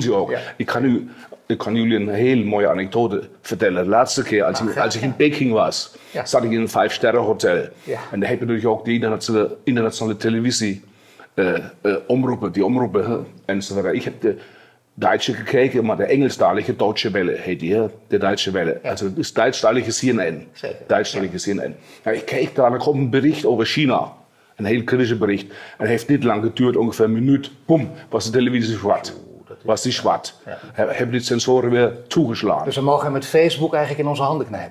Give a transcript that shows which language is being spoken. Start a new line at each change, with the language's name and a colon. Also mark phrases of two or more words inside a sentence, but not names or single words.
Dutch: Ik kan u ik kan jullie een heel mooie anekdote vertellen. De laatste keer, als ik in Peking was, zat ik in een 5-sterren-hotel. Ja. En daar heb je natuurlijk ook die internationale televisie omroepen, die omroepen enzovoort. Ik heb de Duitse gekeken, maar de Engelstalige Deutsche Welle heet die, de Duitse Welle. Ja.
German: Also das
Dutch: Duitsstalige CNN. Duitsstalige CNN. Nou, ik keek daar, er kwam een bericht over China. Een heel kritische bericht. En het heeft niet lang geduurd, ongeveer een minuut. Boom, was de televisie zwart. Was die zwart. Ja. Hebben die sensoren weer toegeslagen. Dus we mogen met Facebook eigenlijk in onze handen knijpen?